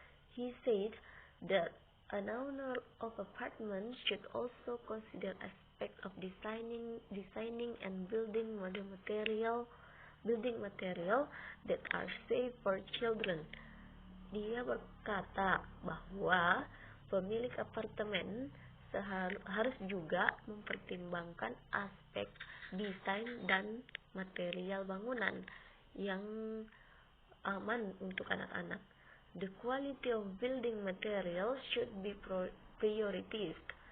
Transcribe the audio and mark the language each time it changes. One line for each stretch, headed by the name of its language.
English: He said that an owner of apartment should also consider aspect of designing and building modern building material that are safe for children.
Indonesian: Dia berkata bahwa pemilik apartemen harus juga mempertimbangkan aspek desain dan material bangunan yang aman untuk anak-anak.
English: The quality of building material should be prioritized.